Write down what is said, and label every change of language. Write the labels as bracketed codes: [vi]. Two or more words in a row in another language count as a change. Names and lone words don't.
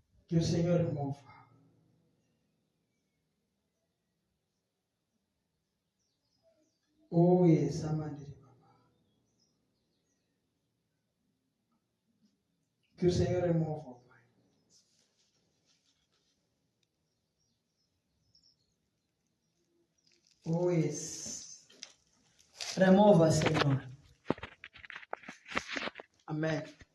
[pt] Que o Senhor remova. [en] Oh, yes, amandere baba. [pt] Que o Senhor remova, Pai. [en] Oh, yes. [pt] Remova, Senhor. Amém.